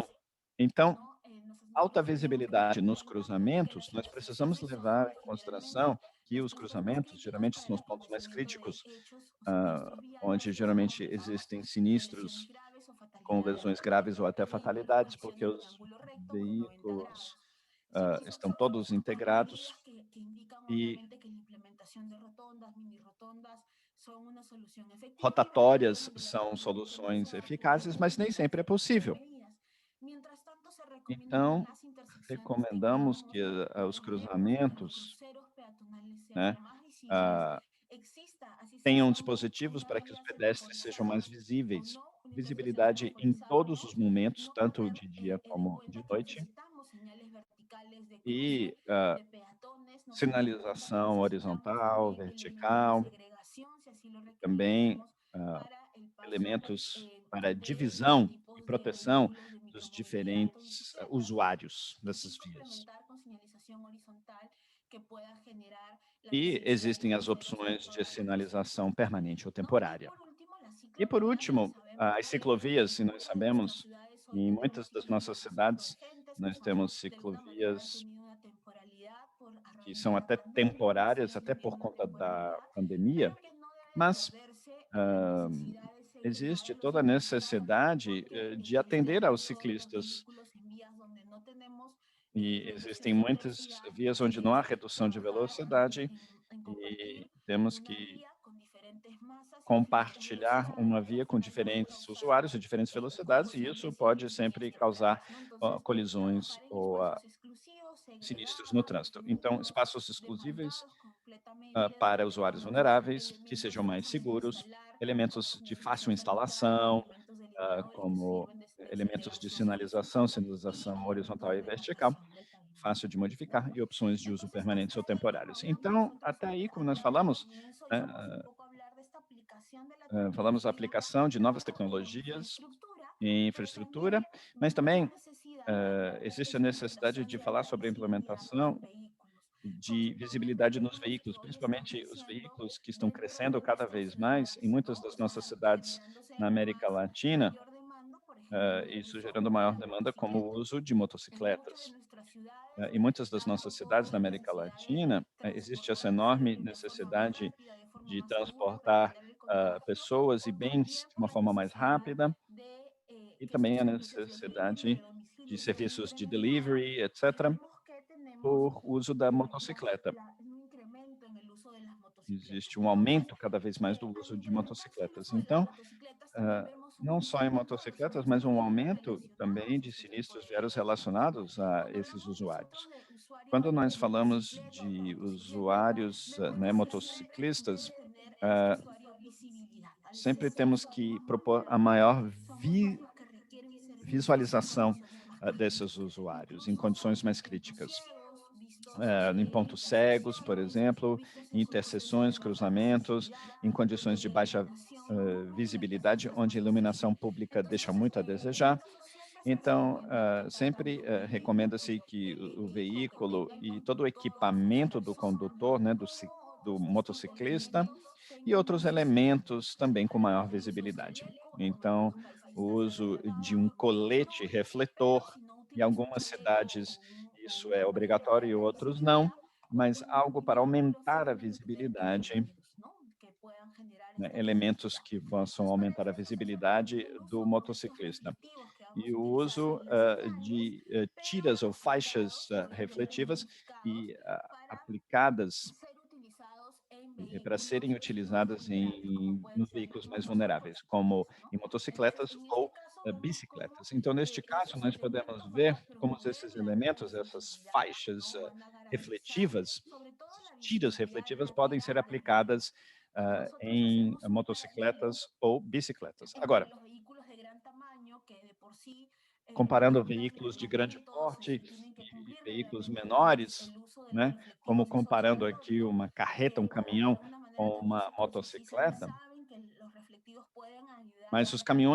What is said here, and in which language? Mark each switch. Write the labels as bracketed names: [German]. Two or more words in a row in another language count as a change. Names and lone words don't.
[Portuguese] Então, alta visibilidade nos cruzamentos, nós precisamos levar em consideração que os cruzamentos geralmente são os pontos mais críticos, onde geralmente existem sinistros com lesões graves ou até fatalidades, porque os veículos estão todos integrados [Spanish] que indican [Portuguese] e [Spanish] obviamente que la implementación de rotondas, mini rotondas, son una solución efectiva y para ello [Portuguese] rotatórias são [Spanish] recomendaríamos el [Portuguese] soluções [Spanish] compromiso de apoyar [Portuguese] eficazes, mas nem sempre é [Spanish] estas [Portuguese] possível. [Spanish] medidas. Mientras tanto, se recomienda que en [Portuguese] Então, [Spanish] las intersecciones que [Portuguese] recomendamos que [Spanish] creamos o [Portuguese] os [Spanish] proponemos, los [Portuguese] cruzamentos, [Spanish] cruceros peatonales sean [Portuguese] né, [Spanish] lo más visibles, ah, exista, así sea [Portuguese] tenham [Spanish] solo [Portuguese] dispositivos [Spanish] una [Portuguese] para que os [Spanish] valla [Portuguese] pedestres sejam mais [Spanish] sectorizada o [Portuguese] visíveis. [Spanish] no, no importa si sea [Portuguese] Visibilidade em [Spanish] sectorizado o [Portuguese] todos [Spanish] no, [Portuguese] os momentos, [Spanish] no [Portuguese] tanto [Spanish] perder [Portuguese] de dia [Spanish] de [Portuguese] como de [Spanish] cuenta que [Portuguese] noite, [Spanish] necesitamos señales verticales de [Portuguese] e [Spanish] cruce de peatones, no perder de cuenta que [Portuguese] sinalização [Spanish] necesitamos [Portuguese] horizontal, [Spanish] también elementos de [Portuguese] vertical, [Spanish] segregación, si así lo [Portuguese] também [Spanish] requeriríamos, ah, para el paso [Portuguese] elementos para [Spanish] de [Portuguese] divisão e [Spanish] tipos de [Portuguese] proteção [Spanish] vehículos de [Portuguese] dos [Spanish] micromovilidad o [Portuguese] diferentes [Spanish] bicicletas [Portuguese] usuários [Spanish] y [Portuguese] dessas vias. [Spanish] complementar con señalización horizontal que pueda generar la [Portuguese] E [Spanish] visibilidad de [Portuguese] existem as [Spanish] cruceros en [Portuguese] opções de [Spanish] toda la región. [Portuguese] sinalização permanente ou [Spanish] ¿No? Y [Portuguese] temporária. [Spanish] por último, las [Portuguese] E por [Spanish] ciclovías. [Portuguese] último, [Spanish] Sabemos [Portuguese] as ciclovias, [Spanish] que se en [Portuguese] nós [Spanish] muchas de nuestras [Portuguese] sabemos, [Spanish] ciudades hoy [Portuguese] em [Spanish] tenemos [Portuguese] muitas das nossas [Spanish] ciclovías que son [Portuguese] cidades, [Spanish] emergentes, que [Portuguese] nós [Spanish] son [Portuguese] temos [Spanish] de alguna manera han [Portuguese] ciclovias [Spanish] tenido una temporalidad a [Portuguese] que [Spanish] raíz de [Portuguese] são [Spanish] la [Portuguese] até [Spanish] pandemia, [Portuguese] temporárias, [Spanish] siguen [Portuguese] até [Spanish] teniendo [Portuguese] por [Spanish] una [Portuguese] conta da [Spanish] temporalidad, [Portuguese] pandemia, [Spanish] pero que no debe [Portuguese] mas [Spanish] perderse la necesidad de segregar [Portuguese] existe [Spanish] a los [Portuguese] toda a [Spanish] ciclistas [Portuguese] necessidade [Spanish] porque [Portuguese] de [Spanish] el [Portuguese] atender aos [Spanish] tránsito de los [Portuguese] ciclistas. [Spanish] vehículos en vías donde no tenemos [Portuguese] E existem [Spanish] reducción de [Portuguese] muitas [Spanish] velocidad [Portuguese] vias onde não há [Spanish] es [Portuguese] redução de [Spanish] trabajar [Portuguese] velocidade [Spanish] en [Portuguese] e [Spanish] compartir [Portuguese] temos [Spanish] una [Portuguese] que [Spanish] vía con diferentes masas y diferentes [Portuguese] compartilhar uma [Spanish] velocidades que [Portuguese] via [Spanish] al [Portuguese] com [Spanish] final pueden [Portuguese] diferentes [Spanish] causar [Portuguese] usuários e diferentes velocidades, e isso [Spanish] collisiones [Portuguese] pode [Spanish] y [Portuguese] sempre causar [Spanish] esteroradas, ¿no? Entonces, [Portuguese] colisões [Spanish] trabajar en [Portuguese] ou [Spanish] espacios exclusivos, [Portuguese] sinistros no [Spanish] segregados, [Portuguese] trânsito. Então, [Spanish] definidos, [Portuguese] espaços exclusivos [Spanish] demarcados completamente, [Portuguese] para [Spanish] donde [Portuguese] usuários [Spanish] podamos [Portuguese] vulneráveis, que [Spanish] elementos [Portuguese] sejam mais [Spanish] fáciles de [Portuguese] seguros, [Spanish] instalar, con [Portuguese] elementos de fácil [Spanish] señalización perimetral, [Portuguese] instalação, [Spanish] elementos delineadores que [Portuguese] como [Spanish] sirven de [Portuguese] elementos de [Spanish] segregación [Portuguese] sinalização, [Spanish] horizontal y [Portuguese] sinalização horizontal [Spanish] elementos [Portuguese] e [Spanish] de [Portuguese] vertical, [Spanish] marcación del pavimento, [Portuguese] fácil de [Spanish] ¿no? [Portuguese] modificar, e opções de uso [Spanish] Entonces, [Portuguese] permanentes [Spanish] hasta [Portuguese] ou [Spanish] ahí, como [Portuguese] temporários. [Spanish] hablamos [Portuguese] Então, [Spanish] nosotros, [Portuguese] até aí, como nós [Spanish] acá al [Portuguese] falamos, [Spanish] comienzo [Portuguese] né, [Spanish] íbamos un poco a hablar de esta aplicación de la [Portuguese] falamos da [Spanish] tecnología [Portuguese] aplicação de novas [Spanish] en [Portuguese] tecnologias [Spanish] infraestructura, [Portuguese] em [Spanish] pero [Portuguese] infraestrutura, [Spanish] también [Portuguese] mas [Spanish] vemos la [Portuguese] também [Spanish] necesidad de hablar [Portuguese] existe a [Spanish] de su [Portuguese] necessidade [Spanish] implementación [Portuguese] de [Spanish] de [Portuguese] falar [Spanish] alta [Portuguese] sobre a [Spanish] visibilidad [Portuguese] implementação [Spanish] en vehículos, [Portuguese] de [Spanish] porque todos estos [Portuguese] visibilidade nos [Spanish] vehículos que [Portuguese] veículos, [Spanish] hoy están [Portuguese] principalmente os [Spanish] creciendo [Portuguese] veículos que estão [Spanish] dentro [Portuguese] crescendo [Spanish] de [Portuguese] cada [Spanish] nuestras [Portuguese] vez mais em [Spanish] ciudades, [Portuguese] muitas [Spanish] ¿no? O [Portuguese] das nossas [Spanish] sea, [Portuguese] cidades na [Spanish] generándose [Portuguese] América Latina, [Spanish] mayor demanda, por ejemplo, del [Portuguese] isso [Spanish] uso [Portuguese] gerando [Spanish] de [Portuguese] maior [Spanish] las [Portuguese] demanda como o [Spanish] motocicletas. [Portuguese] uso de [Spanish] En muchas de [Portuguese] motocicletas. [Spanish] nuestras ciudades, [Portuguese] Em muitas das [Spanish] dado [Portuguese] nossas [Spanish] toda [Portuguese] cidades na [Spanish] la [Portuguese] América [Spanish] necesidad de [Portuguese] Latina, existe essa enorme [Spanish] transportarse de forma más [Portuguese] necessidade [Spanish] rápida, de forma [Portuguese] de [Spanish] más segura para [Portuguese] transportar [Spanish] evitar el contagio, [Portuguese] pessoas e [Spanish] o [Portuguese] bens [Spanish] también [Portuguese] de [Spanish] por [Portuguese] uma [Spanish] la [Portuguese] forma mais [Spanish] necesidad [Portuguese] rápida, [Spanish] de [Portuguese] e [Spanish] que estos [Portuguese] também a [Spanish] servicios de delivery [Portuguese] necessidade [Spanish] de [Portuguese] de [Spanish] domicilio sean [Portuguese] serviços de [Spanish] incrementados, [Portuguese] delivery, [Spanish] y [Portuguese] etc., [Spanish] vemos que tenemos [Portuguese] por uso da motocicleta. [Spanish] un incremento en el uso de las motocicletas. [Portuguese] Existe um [Spanish] Entonces, [Portuguese] aumento cada vez mais do [Spanish] al [Portuguese] uso de [Spanish] incrementarse el [Portuguese] motocicletas. [Spanish] uso de las [Portuguese] Então, [Spanish] motocicletas, también vemos un [Portuguese] não só em [Spanish] incremento de los [Portuguese] motocicletas, mas um [Spanish] sinistros [Portuguese] aumento também [Spanish] relacionados a [Portuguese] de [Spanish] este tipo [Portuguese] sinistros viários [Spanish] de vehículos. [Portuguese] relacionados a [Spanish] Cuando [Portuguese] esses [Spanish] hablamos nosotros [Portuguese] usuários. [Spanish] de usuarios [Portuguese] Quando nós [Spanish] de [Portuguese] falamos [Spanish] bicicleta o de [Portuguese] de [Spanish] motocicleta, [Portuguese] usuários, [Spanish] vemos [Portuguese] né, [Spanish] que siempre [Portuguese] motociclistas, [Spanish] debe tener el ah, usuario visibilidad. Al [Portuguese] sempre [Spanish] ser [Portuguese] temos que [Spanish] usuarios más [Portuguese] propor a [Spanish] vulnerables, [Portuguese] maior [Spanish] son usuarios que requieren servicios en [Portuguese] visualização [Spanish] condiciones más [Portuguese] desses [Spanish] críticas. [Portuguese] usuários, em [Spanish] Incluso [Portuguese] condições mais [Spanish] en puntos [Portuguese] críticas. [Spanish] ciegos, vistos [Portuguese] Em [Spanish] en [Portuguese] pontos cegos, por [Spanish] intersecciones, [Portuguese] exemplo, [Spanish] vistos en su proceso de [Portuguese] interseções, [Spanish] baja [Portuguese] cruzamentos, [Spanish] visibilidad, [Portuguese] em [Spanish] donde [Portuguese] condições de [Spanish] la [Portuguese] baixa [Spanish] iluminación pública quizás [Portuguese] visibilidade, [Spanish] no es [Portuguese] onde [Spanish] más [Portuguese] a iluminação [Spanish] eficiente. [Portuguese] pública deixa [Spanish] Entonces, [Portuguese] muito a desejar. [Spanish] esto siempre se [Portuguese] Então, [Spanish] recomienda [Portuguese] sempre [Spanish] tanto en [Portuguese] recomenda-se [Spanish] vehículos [Portuguese] que o [Spanish] que [Portuguese] veículo [Spanish] tenga el [Portuguese] e todo o [Spanish] conductor o las [Portuguese] equipamento do [Spanish] personas [Portuguese] condutor, né, [Spanish] como [Portuguese] do [Spanish] otros [Portuguese] motociclista, [Spanish] dispositivos [Portuguese] e [Spanish] tengan [Portuguese] outros [Spanish] más visibilidad. [Portuguese] elementos também com maior [Spanish] El uso [Portuguese] visibilidade. [Spanish] esquelético, en [Portuguese] Então, [Spanish] algunos países [Portuguese] o [Spanish] está [Portuguese] uso de [Spanish] recomendado, [Portuguese] um [Spanish] en otros [Portuguese] colete [Spanish] no, pero [Portuguese] refletor, [Spanish] si no [Portuguese] em [Spanish] utiliza un [Portuguese] algumas [Spanish] chaleco [Portuguese] cidades [Spanish] o [Portuguese] isso é [Spanish] una barrera de [Portuguese] obrigatório e [Spanish] alta [Portuguese] outros não, [Spanish] visibilidad, [Portuguese] mas algo para [Spanish] vehículos [Portuguese] aumentar a [Spanish] deben de tener [Portuguese] visibilidade, [Spanish] elementos, ¿no? Que puedan generar [Portuguese] né, [Spanish] esta [Portuguese] elementos [Spanish] visibilidad. [Portuguese] que possam [Spanish] Entonces, para [Portuguese] aumentar a [Spanish] esto entonces [Portuguese] visibilidade [Spanish] recomiendo el [Portuguese] do [Spanish] uso con estos [Portuguese] motociclista. [Spanish] reflectivos que vamos [Portuguese] E [Spanish] a [Portuguese] o [Spanish] utilizar [Portuguese] uso [Spanish] en las señales, [Portuguese] de [Spanish] pero [Portuguese] tiras ou faixas [Spanish] aplicados, obviamente [Portuguese] refletivas [Spanish] modificados [Portuguese] e [Spanish] para [Portuguese] aplicadas [Spanish] ser utilizados en [Portuguese] para serem [Spanish] vehículos más [Portuguese] utilizadas [Spanish] vulnerables, como pueden [Portuguese] nos [Spanish] ser las [Portuguese] veículos mais vulneráveis, como [Spanish] motocicletas, ¿no? [Portuguese] em [Spanish] Entonces, [Portuguese] motocicletas [Spanish] en este [Portuguese] ou [Spanish] caso vemos cómo [Portuguese] bicicletas. Então, neste caso, nós [Spanish] estos [Portuguese] podemos [Spanish] elementos van [Portuguese] ver [Spanish] a [Portuguese] como [Spanish] promover [Portuguese] esses elementos, [Spanish] la [Portuguese] essas [Spanish] visibilidad, [Portuguese] faixas [Spanish] ¿no? Van a garantizar [Portuguese] refletivas, [Spanish] sobre todo [Portuguese] essas [Spanish] la [Portuguese] tiras [Spanish] visibilidad [Portuguese] refletivas podem ser [Spanish] real del vehículo. [Portuguese] aplicadas [Spanish] Cuando nosotros [Portuguese] em [Spanish] hacemos un paralelo [Portuguese] motocicletas ou bicicletas. [Spanish] entre [Portuguese] Agora, [Spanish] los vehículos de gran tamaño, que de por sí [Portuguese] comparando [Spanish] algunos [Portuguese] veículos de grande [Spanish] reglamentos [Portuguese] porte [Spanish] tienen que [Portuguese] e [Spanish] cumplir [Portuguese] veículos [Spanish] reglamentos, [Portuguese] menores, [Spanish] el uso de los [Portuguese] né, como [Spanish] reflectivos es [Portuguese] comparando aqui [Spanish] obligatorio, [Portuguese] uma carreta, um [Spanish] de [Portuguese] caminhão [Spanish] alguna manera [Portuguese] com [Spanish] también [Portuguese] uma [Spanish] se concientiza y [Portuguese] motocicleta, [Spanish] saben que los reflectivos pueden ayudar [Portuguese] mas [Spanish] a [Portuguese] os [Spanish] reducir